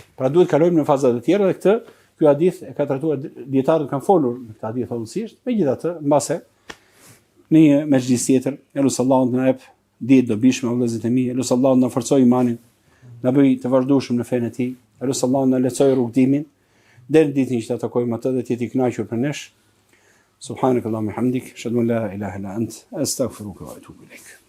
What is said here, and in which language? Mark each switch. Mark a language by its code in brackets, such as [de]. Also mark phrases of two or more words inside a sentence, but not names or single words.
[sq] Pra duhet kalojmë në fazat e tjera dhe ky hadith e ka trajtuar, dietarët kanë folur në këtë hadith hollësisht, megjithatë, mbase në një mezhlis tjetër, elusallahu na jep ditë dobishme vëllezërit e mi, elusallahu na forcoj imanin, na bëj të vazhdueshëm në fenë e tij, elusallahu na lehtësoj rrugtimin deri ditën që ta takojmë atë dhe të jetë i kënaqur për nesh. [ar] سبحانك اللهم حمدك أشهد أن لا إله إلا أنت أستغفرك وأتوب إليك.